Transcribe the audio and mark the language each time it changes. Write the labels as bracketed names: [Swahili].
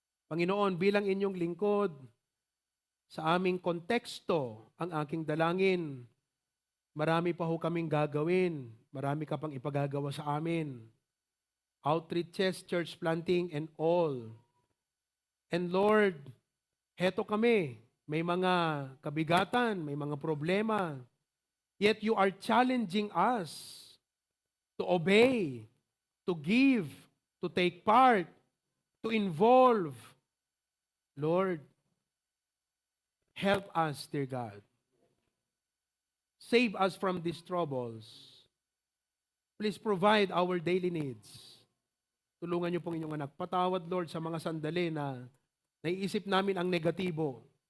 [Filipino] Panginoon, bilang inyong lingkod, sa aming konteksto, ang aking dalangin, marami pa ho kaming gagawin. Marami ka pang ipagagawa sa amin. [English] Outreaches, church planting, and all. [Filipino] And Lord, heto kami. May mga kabigatan, may mga problema. [English] Yet you are challenging us to obey, to give, to take part, to involve. Lord, help us, dear God. Save us from these troubles. Please provide our daily needs. [Filipino] Tulungan niyo pong inyong anak. Patawad, Lord, sa mga sandali na naiisip namin ang negatibo.